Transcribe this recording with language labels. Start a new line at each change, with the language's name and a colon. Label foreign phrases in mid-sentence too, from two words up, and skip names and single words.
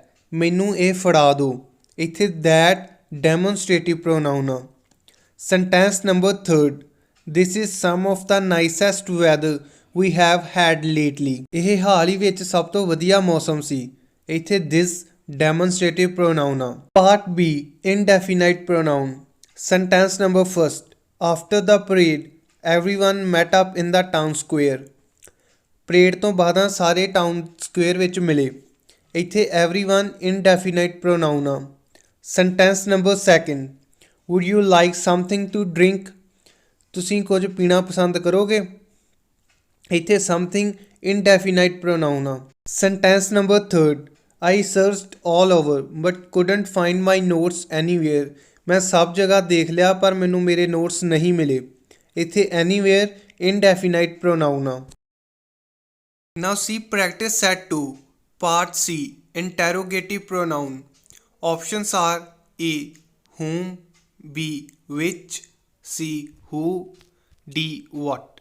Punjabi: ਮੈਨੂੰ ਇਹ ਫੜਾ ਦਿਓ। ਇੱਥੇ
English: that demonstrative pronoun
Punjabi: ਆ।
English: Sentence number third, this is some of the nicest weather we have had lately.
Punjabi: ਇਹ ਹਾਲ ਹੀ ਵਿੱਚ ਸਭ ਤੋਂ ਵਧੀਆ ਮੌਸਮ ਸੀ। ਇੱਥੇ
English: this demonstrative pronoun
Punjabi: ਆ।
English: ਪਾਰਟ B, indefinite pronoun. Sentence number first, after the parade, everyone met up in the town square.
Punjabi: ਪਰੇਡ ਤੋਂ ਬਾਅਦ ਸਾਰੇ
English: town square
Punjabi: ਵਿੱਚ ਮਿਲੇ। ਇੱਥੇ
English: everyone indefinite pronoun
Punjabi: ਆ।
English: Sentence number second, would you like something to drink?
Punjabi: ਤੁਸੀਂ ਕੁਝ ਪੀਣਾ ਪਸੰਦ ਕਰੋਗੇ? ਇੱਥੇ
English: something indefinite pronoun
Punjabi: ਆ।
English: Sentence number third, I searched all over but couldn't find my notes anywhere.
Punjabi: ਮੈਂ ਸਭ ਜਗ੍ਹਾ ਦੇਖ ਲਿਆ ਪਰ ਮੈਨੂੰ ਮੇਰੇ ਨੋਟਸ ਨਹੀਂ ਮਿਲੇ। ਇੱਥੇ
English: anywhere indefinite pronoun
Punjabi: ਆ।
English: Now see practice set 2, part C, interrogative pronoun. Options are A whom, B which, C who, D what.